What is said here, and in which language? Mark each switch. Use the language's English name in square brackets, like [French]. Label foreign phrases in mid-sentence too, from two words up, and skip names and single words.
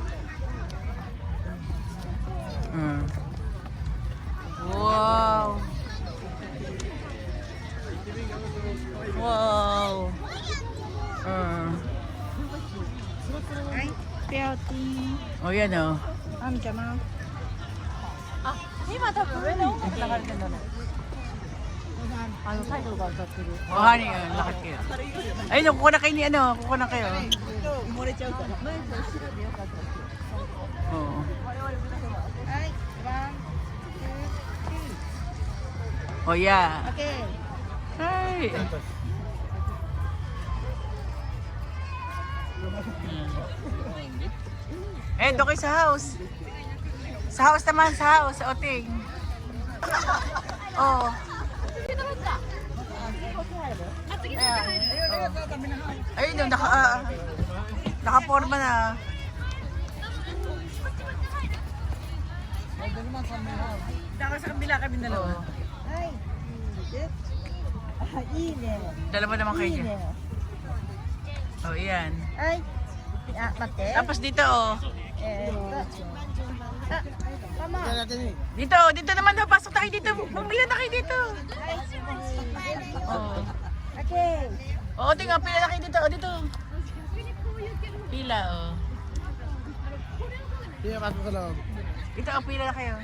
[Filipino] Wow. Wow. Oh, yan oh. [Japanese] あみちゃんな。今多分上の音楽流れてんだね。タイトルが歌ってる。 [Filipino] Oh, honey, lakad kayo. Ayun, kukuha na kayo ni ano, kukuha na kayo. [Japanese] 埋もれちゃうから。 [Filipino] Oo. [Japanese] はい。 [English] Oh, yeah. Okay. Hi. [Filipino] Eh, doon kayo sa house. Sa house naman, sa house, sa Oting. Oh. Ayun yung Nakaporma na. Dako sa kabila kami dalawa. Oo. [Japanese] いいね。 [Filipino] Dalawa naman kayo dyan. Oh, yan. [Japanese] はい。あ、待って。 [Filipino] Tapos dito, oh. [Japanese] ママ。 [Filipino] Yan natin eh. Dito, dito naman daw. Pasok tayo dito. Bumila na kayo dito. Oh. [English] Okay. [Filipino] Oo, tingnan. Pila na kayo dito. Oh, dito. Pila, oh. Sige, pasok sa loob. Dito, oh, pila na kayo.